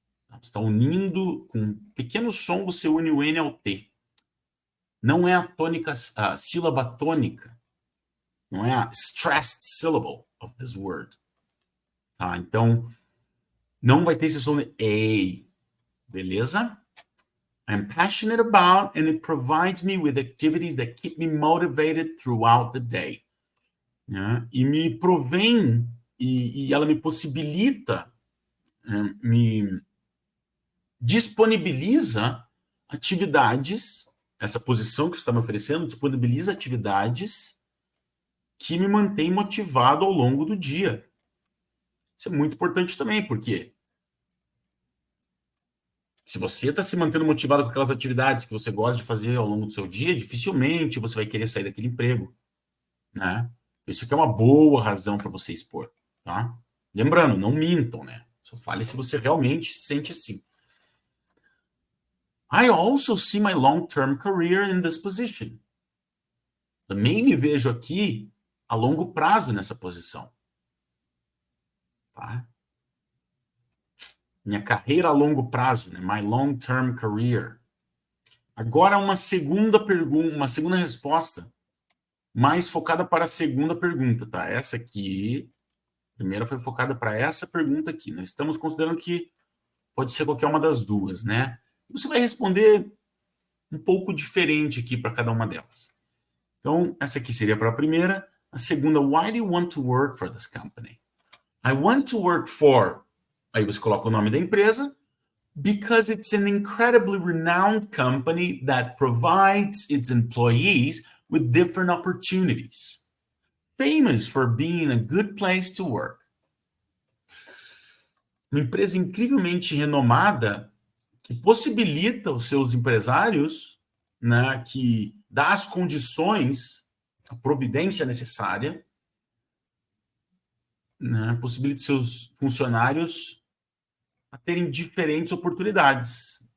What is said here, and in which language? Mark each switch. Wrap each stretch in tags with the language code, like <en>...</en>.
<pt>Você está unindo com um pequeno som, você une o N ao T. Não é a sílaba tônica. Não é a</pt> <en>stressed syllable of this word.</en> <pt>Tá? Então, não vai ter esse som de A. Beleza?</pt> <en>I'm passionate about and it provides me with activities that keep me motivated throughout the day.</en> <pt>E me provém, e ela me possibilita, me disponibiliza atividades, essa posição que você está me oferecendo disponibiliza atividades que me mantêm motivado ao longo do dia. Isso é muito importante também, porque se você está se mantendo motivado com aquelas atividades que você gosta de fazer ao longo do seu dia, dificilmente você vai querer sair daquele emprego, né? Isso aqui é uma boa razão para você expor, tá? Lembrando, não mintam, né? Só fale se você realmente se sente assim.</pt> <en>I also see my long-term career in this position.</en> <pt>Também me vejo aqui a longo prazo nessa posição, tá? Minha carreira a longo prazo, né?</pt> <en>My long-term career.</en> <pt>Agora uma segunda pergunta, uma segunda resposta mais focada para a segunda pergunta, tá? Essa aqui, a primeira foi focada para essa pergunta aqui. Nós estamos considerando que pode ser qualquer uma das duas, né? Você vai responder um pouco diferente aqui para cada uma delas. Então, essa aqui seria para a primeira. A segunda,</pt> <en>why do you want to work for this company? I want to work for...</en> <pt>Aí você coloca o nome da empresa.</pt> <en>Because it's an incredibly renowned company that provides its employees with different opportunities. Famous for being a good place to work.</en> <pt>Uma empresa incrivelmente renomada que possibilita os seus empresários, né, que dá as condições, a providência necessária, né, possibilita seus funcionários a terem diferentes oportunidades.</pt>